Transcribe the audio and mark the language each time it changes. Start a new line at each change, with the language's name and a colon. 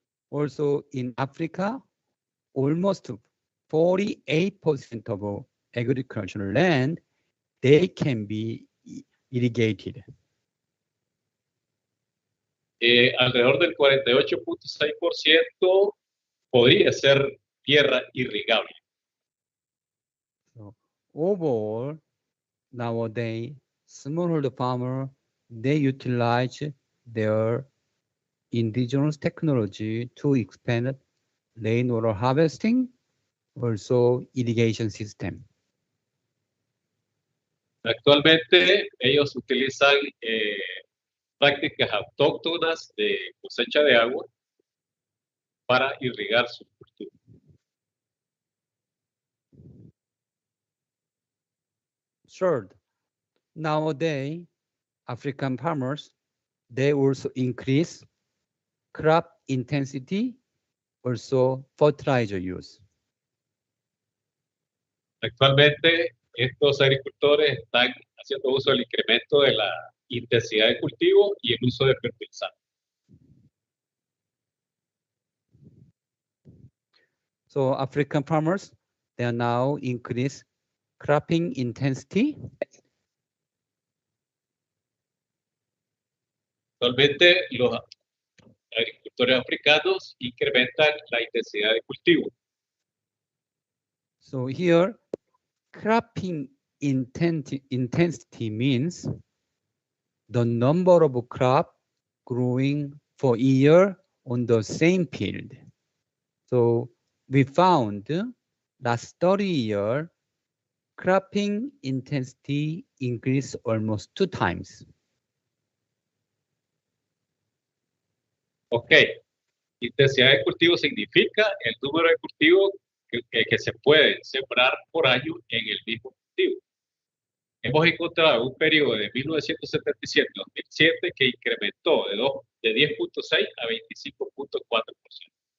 English: Also in Africa, almost 48% of agricultural land, they can be irrigated.
Spanish: Alrededor del 48.6% podría ser tierra irrigable.
English: So overall, nowadays, smallholder farmer, they utilize their indigenous technology to expand rainwater harvesting, also irrigation system.
Spanish: Actualmente ellos utilizan prácticas autóctonas de cosecha de agua para irrigar sus cultivos.
English: Third, nowadays, African farmers, they also increase crop intensity, also fertilizer use.
Spanish: Actualmente estos agricultores están haciendo uso del incremento de la intensidad de cultivo y el uso de fertilizantes.
English: So African farmers, they are now increase cropping intensity.
Spanish: Actualmente los agricultores africanos incrementan la intensidad de cultivo.
English: So here, cropping intensity means the number of crop growing for a year on the same field. So we found last 30 years, cropping intensity increased almost 2 times.
Spanish: Ok, intensidad de cultivo significa el número de cultivos que se pueden sembrar por año en el mismo cultivo. Hemos encontrado un periodo de 1977 a 2007 que incrementó de 10.6 a 25.4%.